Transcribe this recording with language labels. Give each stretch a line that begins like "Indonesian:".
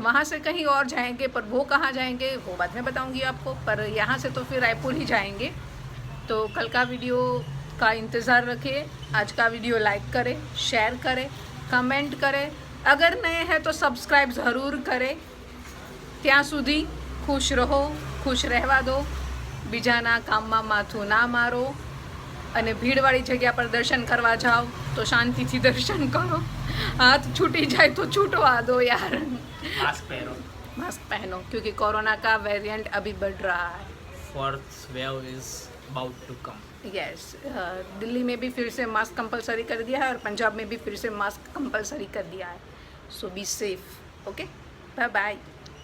Hindi: वहाँ से कहीं और जाएंगे, पर वो कहाँ जाएंगे वो बाद में बताऊंगी आपको। पर यहाँ से तो फिर रायपुर ही जाएंगे। तो कल का वीडियो का इंतज़ार रखिए। आज का वीडियो लाइक करें, शेयर करें, कमेंट करें। अगर नए हैं तो सब्सक्राइब ज़रूर करें।
Gujarati: ત્યાં સુધી ખુશ રહો, ખુશ રહેવા દો, બીજાના કામમાં માથું ના મારો, અને ભીડવાળી જગ્યા પર દર્શન કરવા જાઓ તો શાંતિથી દર્શન કરો। હાથ છૂટી જાય તો છૂટવા દો यार।
Hindi: मास्क पहनो। मास्क पहनो, क्योंकि कोरोना का वेरिएंट अभी बढ़ रहा है।
English: 4th wave is about to come।
Hindi: Yes, Delhi में भी फिर से मास्क कंपलसरी कर दिया है और पंजाब में भी फिर से मास्क कंपलसरी कर दिया है।
English: So be safe. Okay, bye bye.